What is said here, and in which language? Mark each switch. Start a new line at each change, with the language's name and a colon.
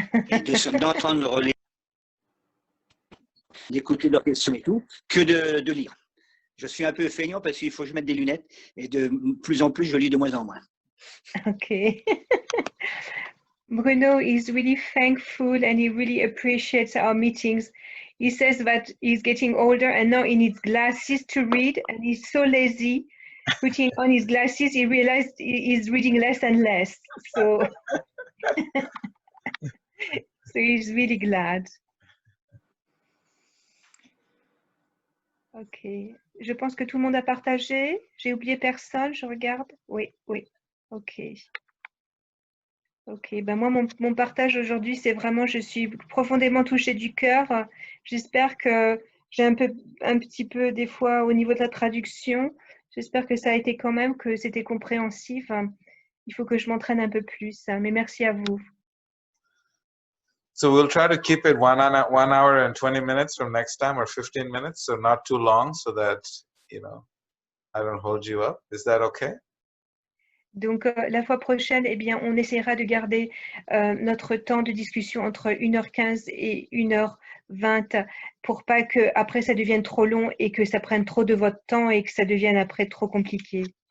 French: Et d'entendre d'écouter leurs questions et tout, que de lire. Je suis un peu feignant parce qu'il faut que je mette des lunettes et de plus en plus, je lis de moins en moins.
English: Okay. Bruno is really thankful and he really appreciates our meetings. He says that he's getting older and now he needs glasses to read and he's so lazy. Putting on his glasses, he realized he's reading less and less. So, so he's really glad. Ok.
French: Je pense que tout le monde a partagé. J'ai oublié personne, je regarde. Oui, oui. Ok. Ok, ben moi, mon partage aujourd'hui, c'est vraiment, je suis profondément touchée du cœur. J'espère que j'ai un petit peu, des fois, au niveau de la traduction, j'espère que ça a été quand même, que c'était compréhensif. Il faut que je m'entraîne un peu plus, mais merci à vous.
English: So we'll try to keep it 1 hour and 20 minutes from next time, or 15 minutes, so not too long, so that, you know, I don't hold you up. Is that okay?
French: Donc, la fois prochaine, eh bien, on essaiera de garder notre temps de discussion entre 1h15 et 1h20 pour pas que après ça devienne trop long et que ça prenne trop de votre temps et que ça devienne après trop compliqué.